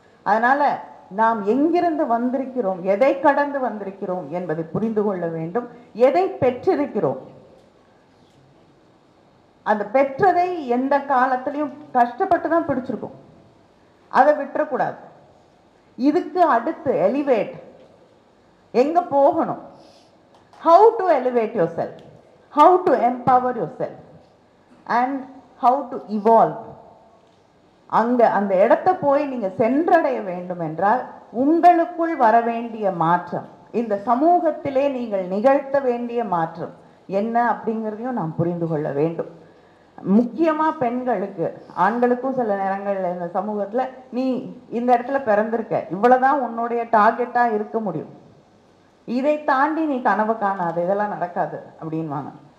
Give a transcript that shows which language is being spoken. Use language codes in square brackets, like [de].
[ta] அதனால நாம் எங்கிருந்து வந்திருக்கிறோம், எதை கடந்து வந்திருக்கிறோம் என்பதை புரிந்து கொள்ள வேண்டும். எதை பெற்றிருக்கிறோம், அந்த பெற்றதை எந்த காலத்திலையும் கஷ்டப்பட்டு தான் பிடிச்சிருக்கும், அதை விட்டுறக்கூடாது. இதுக்கு அடுத்து எலிவேட் எங்க போகணும், [en] how to elevate yourself, how to empower yourself and how to evolve. [ta] அங்க அந்த இடத்தை போய் நீங்க சென்றடைய வேண்டும் என்றால் உங்களுக்குள் வர வேண்டிய மாற்றம், இந்த சமூகத்திலே நீங்கள் நிகழ்த்த வேண்டிய மாற்றம் என்ன அப்படிங்கிறதையும் நாம் புரிந்து கொள்ள வேண்டும். முக்கியமா பெண்களுக்கு, ஆண்களுக்கும் சில நேரங்கள்ல இந்த சமூகத்துல நீ இந்த இடத்துல பிறந்திருக்க, இவ்வளவுதான் உன்னுடைய டார்கெட்டா இருக்க முடியும், இதை தாண்டி நீ கனவு காணாது, இதெல்லாம் நடக்காது அப்படின்வாங்க.